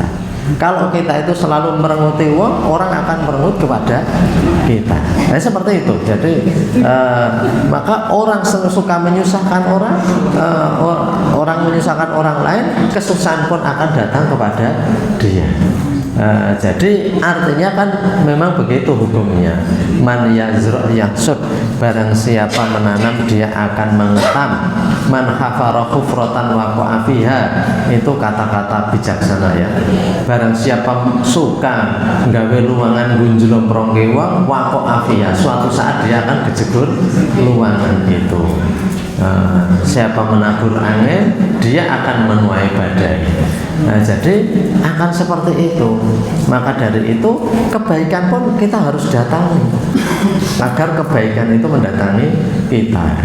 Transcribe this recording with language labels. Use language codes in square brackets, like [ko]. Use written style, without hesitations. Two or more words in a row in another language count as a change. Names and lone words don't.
[id] Kalau kita itu selalu merenguti orang akan merengut kepada kita. Nah, seperti itu. Jadi maka orang suka menyusahkan orang, orang menyusahkan orang lain, kesusahan pun akan datang kepada dia. Jadi artinya kan memang begitu hukumnya. [ar] من يزرع يحصد, [id] barang siapa menanam dia akan mengetam. [ar] من حفر حفرة وقع فيها, [id] itu kata-kata bijaksana ya. Barang siapa suka [jv] gawe luangan gunjlong prongke wong [ar] وقع فيها, [id] suatu saat dia akan kejegur luangan itu. Siapa menabur angin dia akan menuai badai. Nah, jadi akan seperti itu. Maka dari itu kebaikan pun kita harus datangi agar kebaikan itu mendatangi kita.